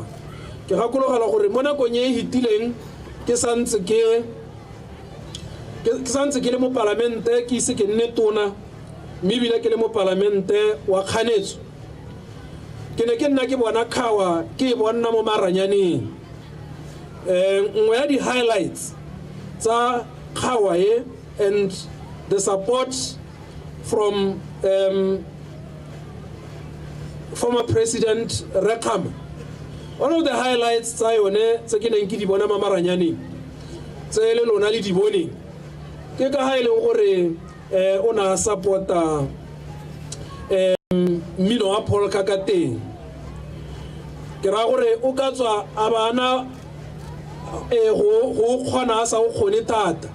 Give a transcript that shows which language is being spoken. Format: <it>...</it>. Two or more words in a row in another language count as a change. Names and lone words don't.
<tn>Ke gakologela gore mo nakong e hitileng ke santse ke le mo parlamente ke ise ke nne tona mme ebile ke le mo parlamente wa kganetso ke ne ke nna ke bona Khawa ke bona mo maranyaneng nngwe ya di highlights tsa Khawa</tn> <en>and the support from former President Rekam. One of the highlights</en> <tn>tsa yone tse ke neng ke di bona mamaranyane tse le lona le di bone ke ka ha ile gore o na supporta mmino wa Paul Kakateng ke ra gore o ka tswa a bana go kgona sa o kgone thata</tn>